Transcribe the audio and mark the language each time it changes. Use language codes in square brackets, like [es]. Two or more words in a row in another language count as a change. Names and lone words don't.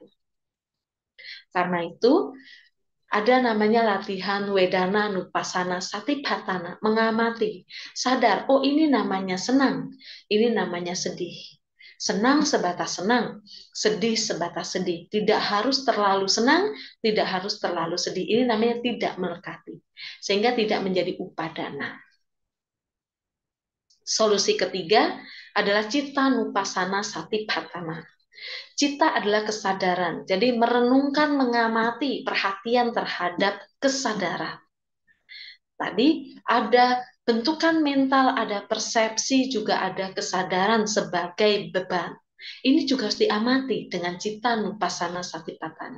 [id] Karena itu, ada namanya latihan [pi] wedana nupasana satipatthana, [id] mengamati, sadar, oh ini namanya senang, ini namanya sedih. Senang sebatas senang, sedih sebatas sedih. Tidak harus terlalu senang, tidak harus terlalu sedih. Ini namanya tidak melekati. Sehingga tidak menjadi upadana. Solusi ketiga adalah [pi] citta nupasana satipatthana. [id] Citta adalah kesadaran. Jadi merenungkan, mengamati, perhatian terhadap kesadaran. Tadi ada bentukan mental, ada persepsi, juga ada kesadaran sebagai beban. Ini juga harus diamati dengan [pi] citta nupasana satipatthana.